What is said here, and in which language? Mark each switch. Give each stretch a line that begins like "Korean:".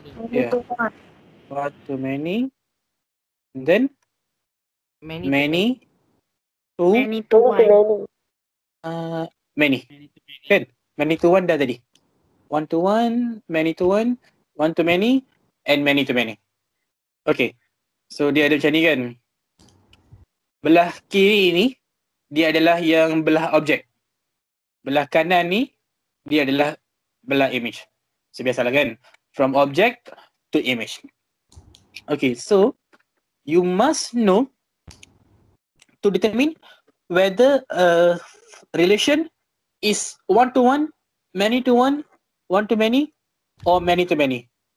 English: Yeah. One to many. And then many to Many to one. many. Kan? Many to one dah tadi. One to one, many to one to many, and many to many.
Malay: Okay. So dia ada macam ni kan. Belah kiri ni, dia adalah yang belah objek. Belah kanan ni, dia adalah belah image.
English: So
Malay: biasalah kan.
English: From object to image. Okay, so you must know to determine whether a relation is one to one, many to one to many, or many to many.